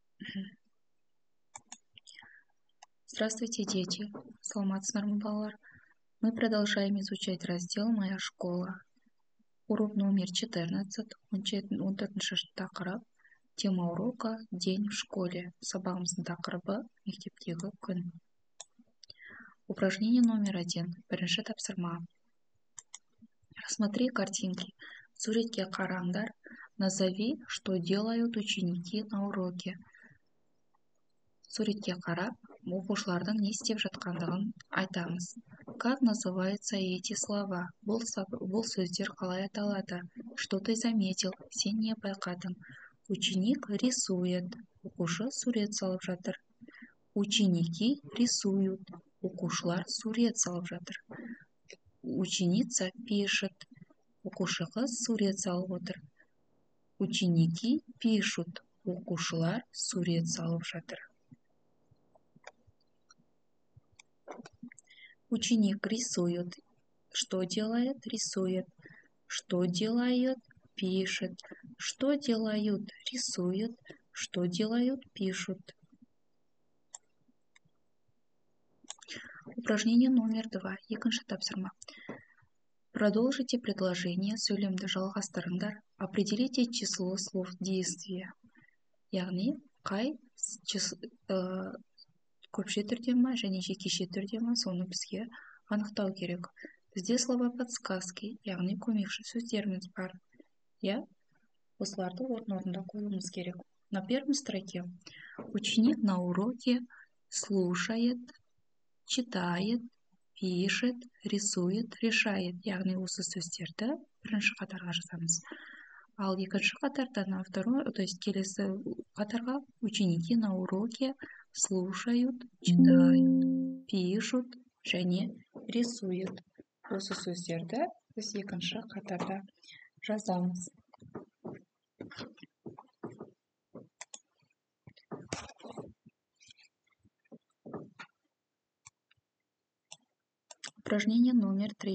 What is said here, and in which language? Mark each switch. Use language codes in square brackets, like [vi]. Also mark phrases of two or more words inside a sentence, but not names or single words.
[ru] Здравствуйте, дети! [kk] Саламатсыздар ма, балалар? [ru] Мы продолжаем изучать раздел «Моя школа». Урок номер 14, 14 тақырып. Тема урока «День в школе». [kk] Сабағымыздың тақырыбы «Мектептегі күн». [ru] Упражнение номер 1. [kk] Бірінші тапсырма. [ru] Рассмотри картинки. [kk] Суретке қараңдар. [ru] Назови, что делают ученики на уроке. [kk] Суретке қарап, оқушылардың не істеп жатқандығын айтамыз. [ru] Как называются эти слова? [kk] Бұл сөздер қалай аталады? [ru] Что ты заметил? [kk] Сен не байқадың? [ru] Ученик рисует. [kk] Оқушы сурет салып жатыр. [ru] Ученики рисуют. [kk] Оқушылар сурет салып жатыр. [ru] Ученица пишет. [kk] Оқушы қыз сурет салып отыр. [ru] Ученики пишут. [kk] Оқушылар сурет салып жатыр. [ru] Ученик рисует. Что делает? Рисует. Что делает? Пишет. Что делают? Рисует. Что делают? Пишут. Упражнение номер 2. [kk] Екінші тапсырма. [ru] Продолжите предложение. [kk] Сөйлемді жалғастырыңдар. [ru] Определите число слов действия. [kk] Яғни, қай көпше түрде ма және жекеше түрде ма, соны бізге анықтау керек. Бізде [ru] слова подсказки, [kk] яғни көмекші сөздеріміз бар. Осыларды орын-орнында қоюымыз керек. [ru] На первой строке ученик на уроке слушает, читает, пишет, рисует, решает. [kk] Яғни осы сөздерді бірінші қатарға жазамыз. Ал екінші қатарда [ru] на второй, то есть [kk] келесі қатарға [ru] ученики на уроке слушают, читают, пишут және рисуют. [kk] Осы сөздерді біз екінші қатарда жазамыз. [ru] Упражнение номер 3.